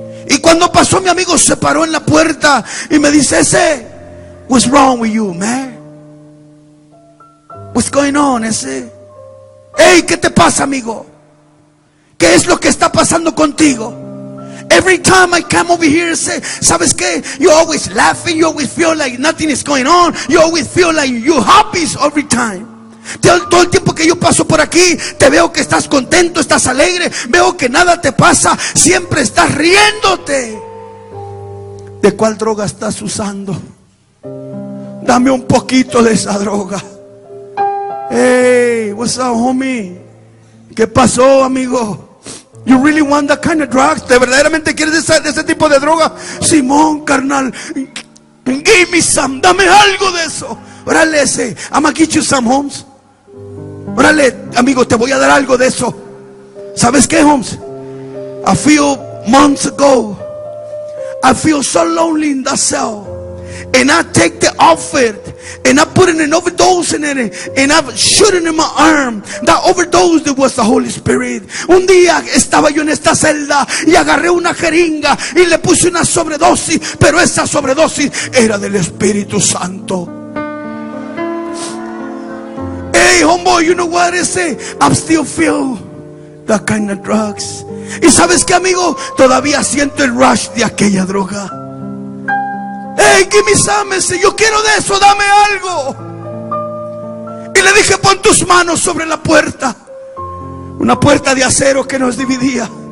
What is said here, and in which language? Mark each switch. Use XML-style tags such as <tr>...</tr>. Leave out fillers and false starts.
<es>Y cuando pasó mi amigo, se paró en la puerta y me dice: ese,</es> <en>what's wrong with you, man? What's going on, ese? Hey,</en> <es>¿qué te pasa, amigo? ¿Qué es lo que está pasando contigo?</es> <en>Every time I come over here, say,</en> <es>¿sabes qué?</es> <en>You always laughing, you always feel like nothing is going on, you always feel like you're happy every time.</en> <es>Todo el tiempo que yo paso por aquí, te veo que estás contento, estás alegre, veo que nada te pasa, siempre estás riéndote. ¿De cuál droga estás usando? Dame un poquito de esa droga.</es> <en>Hey, what's up, homie?</en> <es>¿Qué pasó, amigo?</es> <en>You really want that kind of drugs?</en> <es>¿Te verdaderamente quieres de ese tipo de droga? Simón, carnal,</es> <en>give me some,</en> <es>dame algo de eso. Órale, ese,</es> <en>I'm gonna get you some,</en> <es>Holmes. Órale, amigo, te voy a dar algo de eso. ¿Sabes qué, Holmes?</es> <en>A few months ago, I feel so lonely in that cell, and I take the outfit and I put in an overdose in it, and I shoot it in my arm. That overdose was the Holy Spirit.</en> <es>Un día estaba yo en esta celda y agarré una jeringa y le puse una sobredosis, pero esa sobredosis era del Espíritu Santo.</es> <en>Hey, homeboy, you know what I say? I still feel that kind of drugs.</en> <es>Y sabes qué, amigo, todavía siento el rush de aquella droga.</es> <en>Hey, give me some.</en> <es>Yo quiero de eso, dame algo. le dije: pon tus manos sobre la puerta. Una puerta de acero que nos dividía.</es>